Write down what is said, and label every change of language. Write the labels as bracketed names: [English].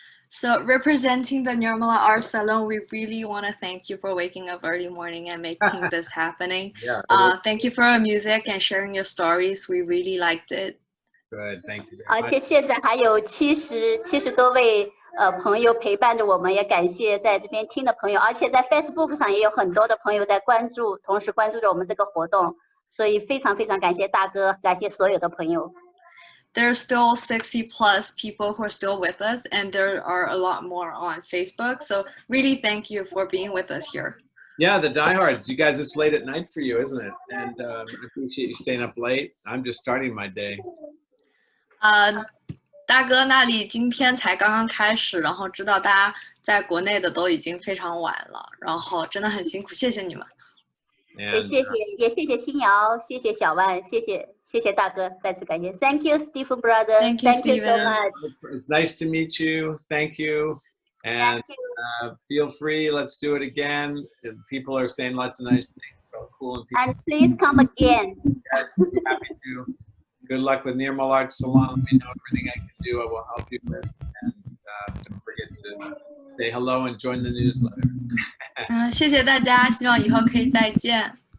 [English] So representing the Nirmala Art Salon, we really want to thank you for waking up early morning and making this happening. Yeah. Thank you for your music and sharing your stories. We really liked it. Good, thank you. [Chinese] 而且现在还有70多位朋友陪伴着我们，也感谢在这边听的朋友，而且在 Facebook 上也有很多的朋友在同时关注着我们这个活动，所以非常非常感谢大哥，感谢所有的朋友。 [English] there's still 60 plus people who are still with us, and there are a lot more on Facebook. So really thank you for being with us here. Yeah, the diehards. You guys, it's late at night for you, isn't it? And I appreciate you staying up late. I'm just starting my day. [Chinese] 大哥那里今天才刚刚开始，然后知道大家在国内的都已经非常晚了，然后真的很辛苦，谢谢你们。也谢谢新瑶，谢谢小万，谢谢大哥，再次感谢。 [English] Thank you, Stephen brother. Thank you, Stephen. So much. It's nice to meet you. Thank you. And feel free. Let's do it again. People are saying lots of nice things. So cool. And please come again. Yes, I'd be happy to. Good luck with Nirmala Salon. Let me know everything I can do. I will help you with. And don't forget to say hello and join the newsletter. [Chinese] 谢谢大家，希望以后可以再见。